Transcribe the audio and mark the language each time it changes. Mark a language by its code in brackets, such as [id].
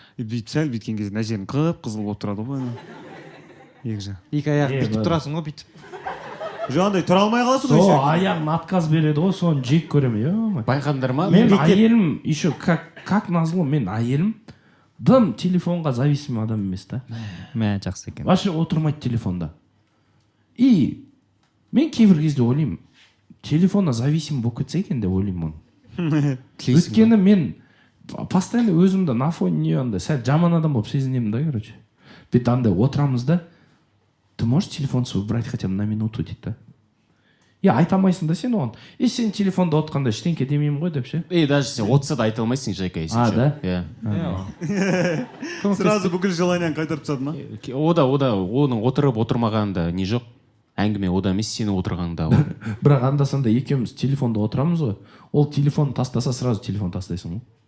[kk] Бүйтіп сәл бүйткен кезде мына жерің қып-қызыл болып тұрады ғой. Екі аяғын бүйтіп тұрасың ғой, бүйтіп. Жоқ, андай тұра алмай қаласың ғой. Сол аяғын отказ береді ғой, соны жек көремін. Байқадыңдар ма? Мен әйелім [ru] еще как назло, [kk] мен әйелім дым телефонға зависимый адам емес та. Мә, жақсы екен. Вообще отырмайды телефонда. И мен кейбір кезде ойлаймын, телефонға зависимый болып кетсе екен деп ойлаймын оны. Өйткені мен [ru] постоянно [kk] өзімді [ru] на фоне [kk] не андай сәл жаман адам болып сезінемін да, [ru] короче. [kk] Бүйтіп андай отырамыз да, [ru] ты можешь телефон свой убрать хотя бы на минуту [kk] дейді да. Я айта алмайсың да сен оған. И сен телефонда отқанда ештеңке демеймін ғой деп ше. Даже сен отса да айта алмайсың, Жайка, [ru] если [kk] да? [ru] Сразу [kk] бүкіл желанияны қайтарып тастады ма? Оның отырып отырмағанда не жоқ. Әңгіме ода емес, сені отырғанда. Бірақ анда-санда екеуміз телефонда отырамыз ғой. Ол телефон тастаса, [ru] сразу [kk] телефон тастайсың ғой.